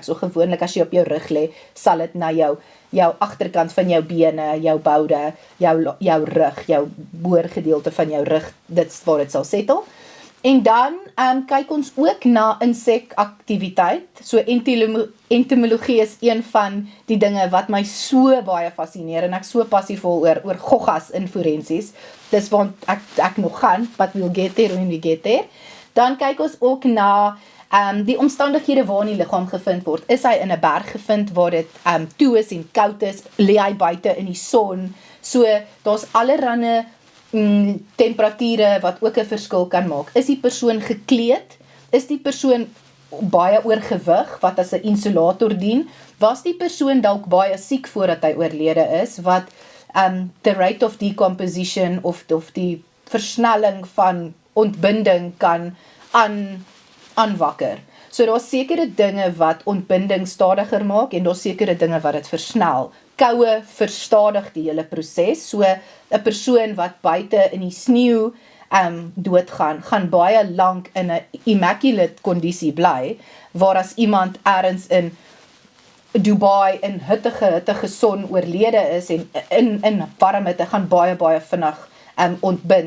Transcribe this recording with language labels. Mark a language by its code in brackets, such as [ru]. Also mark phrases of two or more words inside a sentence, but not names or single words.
[af] So gewoonlik as jy op jou rug lê, sal dit na jou agterkant van jou bene, jou boude, jou rug, jou boorgedeelte van jou rug, dit waar dit sal settle. En dan kyk ons ook na insekaktiwiteit. So entomologie is een van die dinge wat my so baie fascineer en ek so passievol oor goggas in forensies. Dis want ek nog gaan, [en] but we'll get there when we get there. [af] Dan kyk ons ook na die omstandighede waarin die liggaam gevind word. Is hy in 'n berg gevind waar dit toe is en koud is? Lê hy buite in die son? So daar's allerlei temperature wat ook 'n verskil kan maak. Is die persoon gekleed? Is die persoon baie oorgewig wat as 'n insulator dien? Was die persoon dalk baie siek voordat hy oorlede is, wat [en] the rate of decomposition [af] of die versnelling van ontbinding kan aanwakker. So daar's sekere dinge wat ontbinding stadiger maak en daar's sekere dinge wat dit versnel. Koue verstadig die hele proses. So 'n persoon wat buite in die sneeu doodgaan, gaan baie lank in 'n immaculate kondisie bly, waar as iemand ergens in Dubai in hittige son oorlede is en in warm hitte gaan baie vinnig ontbind.